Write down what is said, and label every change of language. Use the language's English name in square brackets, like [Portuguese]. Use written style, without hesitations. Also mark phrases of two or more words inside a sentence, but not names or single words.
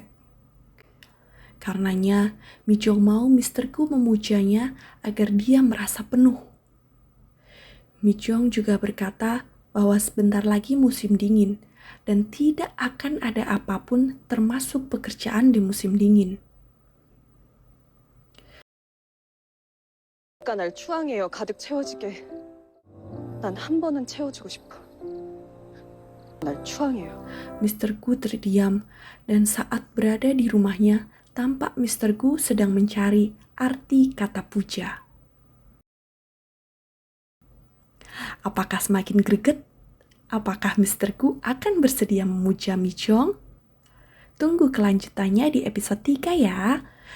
[Indonesian] Karenanya, Mi Jong mau Mr. Gu memujanya agar dia merasa penuh. Mi Jong juga berkata bahwa sebentar lagi musim dingin dan tidak akan ada apapun termasuk pekerjaan di musim dingin. [Korean] 날 추앙해요. 가득 채워지게. 난 한 번은 채워주고 싶어. 날 추앙해요. [Indonesian] Mr. Gu terdiam dan saat berada di rumahnya, tampak Mr. Gu sedang mencari arti kata puja. Apakah semakin greget? Apakah Mr. Gu akan bersedia memuja Mi Jong? Tunggu kelanjutannya di episode 3 ya.